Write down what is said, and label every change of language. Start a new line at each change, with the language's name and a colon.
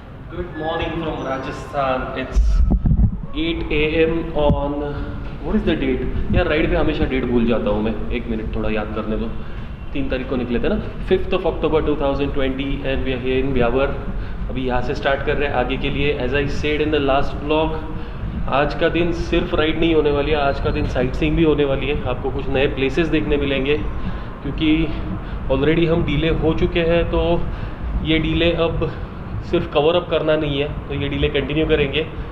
English: Good morning from Rajasthan. It's 8 AM on what is the date?
Hindi: यार ride पे हमेशा date भूल जाता हूँ मैं, एक मिनट थोड़ा याद करने दो। 3 तारीख को निकले थे ना,
English: 5th of October 2020 and we are here in Beawar.
Hindi: अभी यहाँ से स्टार्ट कर रहे हैं आगे के लिए।
English: As I said in the last vlog,
Hindi: आज का दिन सिर्फ राइड नहीं होने वाली है, आज का दिन साइट सीइंग भी होने वाली है। आपको कुछ नए प्लेसेस देखने मिलेंगे, क्योंकि ऑलरेडी हम डीले हो चुके हैं। तो ये डीले अब सिर्फ कवर अप करना नहीं है, तो ये डीले कंटिन्यू करेंगे।